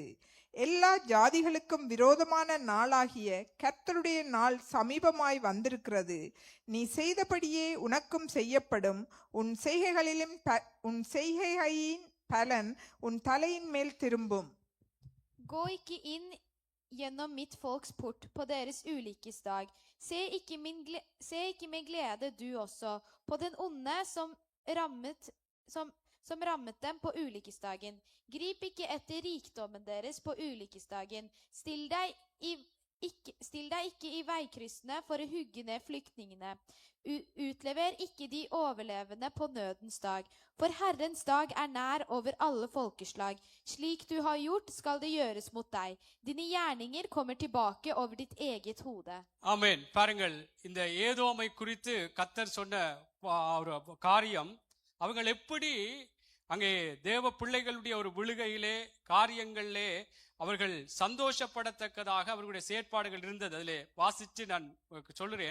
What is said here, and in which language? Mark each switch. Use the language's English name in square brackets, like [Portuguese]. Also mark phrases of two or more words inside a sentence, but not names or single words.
[Tamil] எல்லா ஜாதிகளுக்கும் விரோதமான நாளாகிய கர்த்தருடைய நாள் சமீபமாய் வந்திருக்கிறது. நீ செய்தபடியே உனக்கும் செய்யப்படும். உன் செய்கைகளின் பலன் உன் தலையின் மேல் திரும்பும். [Norwegian] Gå ikke inn gjennom mitt folks port på deres ulykkesdag. Se ikke med glede du også på den onde som rammet dem på ulykkesdagen. Grip ikke etter rikdommen deres på ulykkesdagen. Still deg ikke i veikryssene for å hugge ned flyktningene. Utlever ikke de overlevende på nødens dag. For Herrens dag er nær over alle folkeslag. Slik du har gjort, skal det gjøres mot deg. Dine gjerninger kommer tilbake over ditt eget hode. Amen. [Tamil] பாருங்கள், இந்த ஏதோமை குறித்து கர்த்தர் சொன்ன காரியம், அவங்கள் எப்படி அங்கே தேவ பிள்ளைகளுடைய ஒரு விழுகையிலே காரியங்களிலே அவர்கள் சந்தோஷப்படத்தக்கதாக அவர்களுடைய செயற்பாடுகள் இருந்தது. அதிலே வாசித்து நான் சொல்கிறேன்.